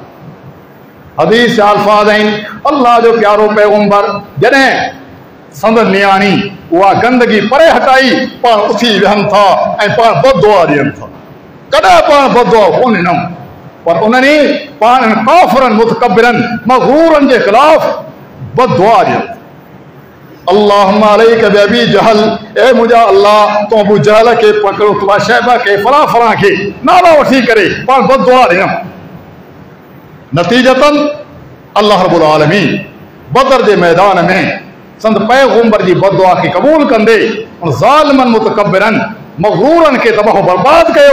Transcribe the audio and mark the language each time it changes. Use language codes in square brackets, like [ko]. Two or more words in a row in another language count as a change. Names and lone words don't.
[sd] हदीस जा अल्फाज़ आहिनि, अल्लाह जो प्यारो पैगंबर जॾहिं संदन नियाणी उहा गंदगी परे हटाई, पाण उथी विहनि था ऐं पाण बददुआ ॾियनि था। कॾहिं पाण बददुआ कोन ॾिनऊं, पर उन्हनि पाण काफ़िरनि मुतकब्बिरनि मग़रूरनि जे ख़िलाफ़ बददुआ ॾियनि। [ar] اللهم عليك بأبي جهل, [sd] ए मुंहिंजा अल्लाह तूं अबू जहल खे पकड़ो, तूं शैबा खे, फलां फलां खे नाला वठी करे पाण बददुआ ॾिनऊं। नतीजतन [ar] الله رب العالمين [sd] बदर जे मैदान में संद पैगंबर जी बददुआ खे क़बूल कंदे उन ज़ालिमनि मुतकब्बिरनि मग़रूरनि खे तबाह बर्बाद कयो।